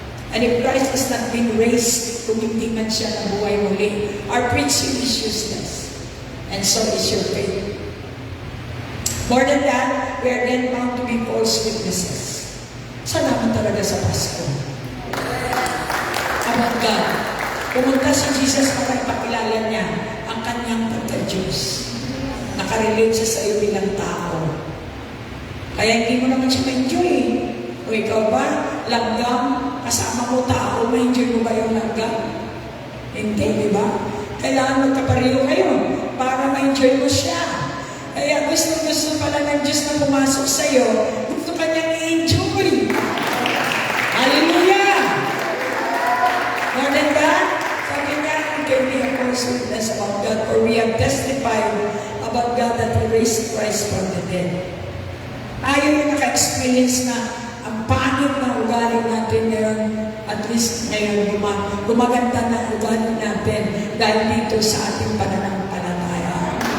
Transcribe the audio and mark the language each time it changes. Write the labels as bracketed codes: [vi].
[en] And if Christ has not been raised, [tl] kung hindi man siya nabuhay muli, [en] our preaching is useless. And so is your faith. More than that, we are then bound to be false witnesses. [tl] Salamat talaga sa Pasko. About God. Pumunta si Jesus para ipakilala niya ang kanyang pagka-Diyos. Nakarelate siya sa iyo bilang tao. Kaya hindi mo naman siya ma-enjoy. O ikaw ba, langgam, kasama mo tao, ma-enjoy mo ba yung langgam? Hindi, di ba? Kailangan magkapareho kayo para ma-enjoy mo siya. Kaya gusto pala ng Diyos na pumasok sa iyo, gusto ka niyang i-enjoy. Hallelujah! [en] More than that, [tl] sabi niya, [en] we can be a false witness about God, for we have testified about God that He raised Christ from the dead. [tl] Tayo yung naka-experience na ang pangit na ugali natin ngayon, at least ngayon gumaganda na ugali natin dahil dito sa ating pananampalataya.